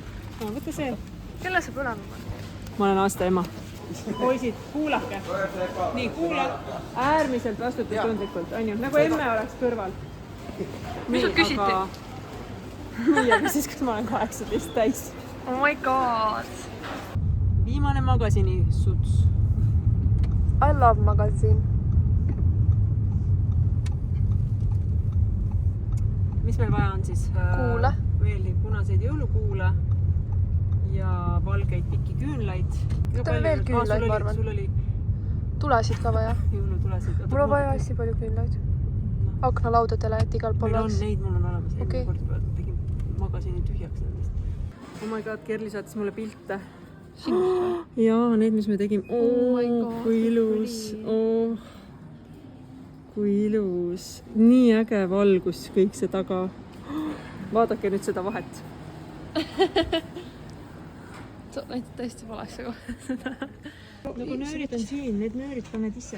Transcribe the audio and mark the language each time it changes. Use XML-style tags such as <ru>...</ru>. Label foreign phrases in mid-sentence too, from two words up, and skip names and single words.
<et>No, võta see. Kelle sa põlema? Ma olen aasta ema. Poisid, kuulake. Nii, kuula. Äärmiselt vastutustundlikult, on ju? Nagu emme oleks kõrval. Mis sul küsiti? Nii, aga siis, kas ma olen 18 täis.</et> <en>Oh my god.</en> <et>Viimane magasini suts.</et> <en>I love magasin.</en> <et>Mis meil vaja on siis? Kuule. Veel nii punaseid jõulukuule ja valgeid pikki küünlaid. Võtame veel küünlaid, ma arvan. Sul oli Tulesid ka vaja. jõulutulesid. Mul on vaja hästi palju küünlaid. Aknalaudadele, et igal pool meil on oleks. neid, mul on olemas. Okei. Tegin magasini tühjaks nendest.</et> <en>Oh my god,</en> <et>Kerli saatis mulle pilte. Sinust või? Jaa, need, mis me tegime.</et> <en>Oh my god,</en> <et>kui ilus. Kui ilus. Nii äge valgus kõik see taga. Vaadake nüüd seda vahet. Sa näitad täiesti valesse kohe. Nagu nöörid on siin, need nöörid paned ise.</et>